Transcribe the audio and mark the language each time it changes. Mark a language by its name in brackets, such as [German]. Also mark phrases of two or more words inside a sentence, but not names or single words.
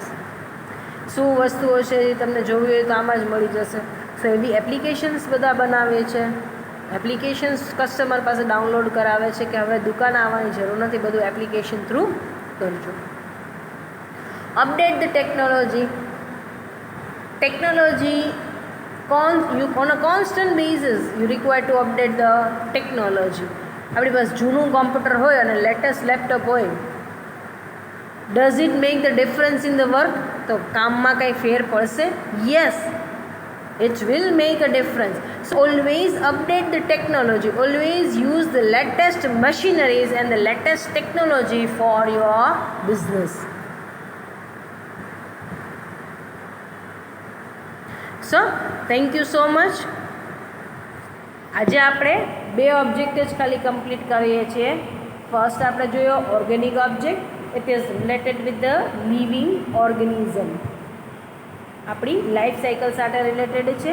[Gujarati] શું વસ્તુઓ છે એ તમને જોવી હોય તો આમાં જ મળી જશે. સો એવી એપ્લિકેશન્સ બધા બનાવે છે, એપ્લિકેશન્સ કસ્ટમર પાસે ડાઉનલોડ કરાવે છે કે હવે દુકાન આવવાની જરૂર નથી, બધું એપ્લિકેશન થ્રુ કરજો. [English] update the technology. ટેકનોલોજી on a constant basis you require to update the technology. [Gujarati] આપણી પાસે જૂનું કોમ્પ્યુટર હોય અને [English] latest laptop [Gujarati] હોય, [English] does it make the difference in the work? [Gujarati] તો કામમાં કંઈ ફેર પડશે? [English] યસ, it will make a difference. So always update the technology, always use the latest machineries and the latest technology for your business. so thank you so much. [Gujarati] આજે આપણે 2 ઓબ્જેક્ટ જ ખાલી કમ્પ્લીટ કરીએ છીએ. ફર્સ્ટ આપણે જોયો [English] organic object, it is related with the living organism, [Gujarati] આપણી [English] life cycle [Gujarati] સાથે રિલેટેડ છે.